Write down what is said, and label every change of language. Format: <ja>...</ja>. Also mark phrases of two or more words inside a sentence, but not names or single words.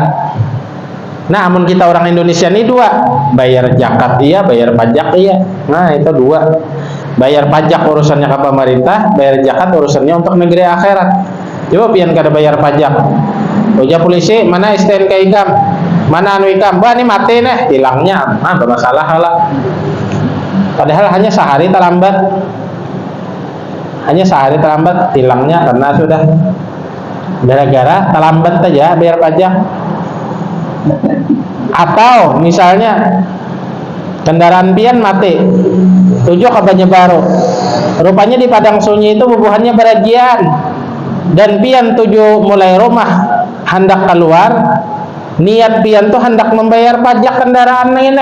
<bjn>Nah, amun kita orang Indonesia ini dua, bayar zakat iya, bayar pajak iya. Nah, itu dua. Bayar pajak urusannya ke pemerintah, bayar zakat urusannya untuk negeri akhirat. Coba pian kada bayar pajak. Uja polisi, mana STNK ikam? Mana anu ikam? Bah, ini mati nih, hilangnya. Nah, bermasalah lah. Padahal hanya sehari terlambat. Hanya sehari terlambat hilangnya karena sudah gara-gara terlambat saja bayar pajak. Atau misalnya kendaraan pian mati, tujuh ke Banjarbaru, rupanya di Padang Sunyi itu bubuhannya berajian, dan pian tujuh mulai rumah hendak keluar, niat pian tuh hendak membayar pajak kendaraan ini.</bjn>